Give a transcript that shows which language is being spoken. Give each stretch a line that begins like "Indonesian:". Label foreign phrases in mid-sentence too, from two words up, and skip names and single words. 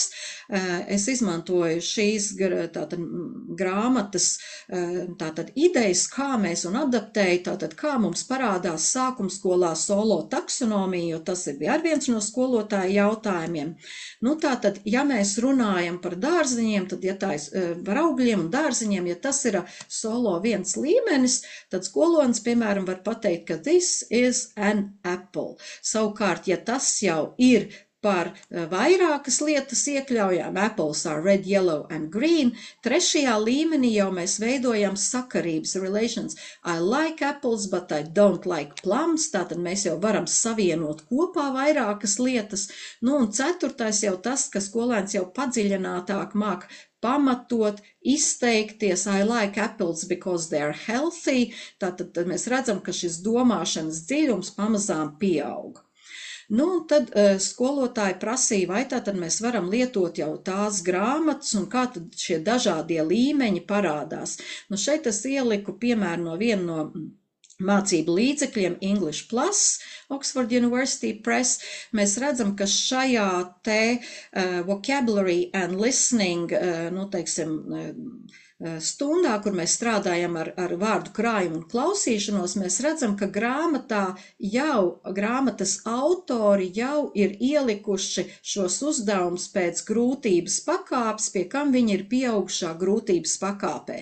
Latvian: Es izmantoju šīs grāmatas idejas, kā mēs un adaptēju, kā mums parādās sākumskolā solo taksonomija, jo tas bija ar viens no skolotāju jautājumiem. Tātad, ja mēs runājam par dārziņiem, tad, ja tā ir par augļiem un dārziņiem, ja tas ir solo 1 līmenis, tad skolotājs, piemēram, var pateikt, ka
English: this is an apple.
Latvian: Savukārt, ja tas jau ir par vairākas lietas iekļaujām,
English: apples are red, yellow and green, 3.
Latvian: līmenī jau mēs veidojam sakarības,
English: relations. I like apples, but I don't like plums,
Latvian: tātad mēs jau varam savienot kopā vairākas lietas. Un 4. jau tas, ka skolēns jau padziļinātāk māk pamatot, izteikties,
English: I like apples because they are healthy,
Latvian: tātad mēs redzam, ka šis domāšanas dziļums pamazām pieaug. Tad skolotāji prasīja, vai tātad mēs varam lietot jau tās grāmatas un kā tad šie dažādie līmeņi parādās. Šeit es ieliku piemēru no viena no mācību līdzekļiem English Plus, Oxford University Press. Mēs redzam, ka šajā te
English: vocabulary and listening,
Latvian: stundā, kur mēs strādājam ar vārdu krājumu un klausīšanos, mēs redzam, ka grāmatas autori jau ir ielikuši šos uzdevumus pēc grūtības pakāpes, pie kam viņi ir pieaugušā grūtības pakāpē.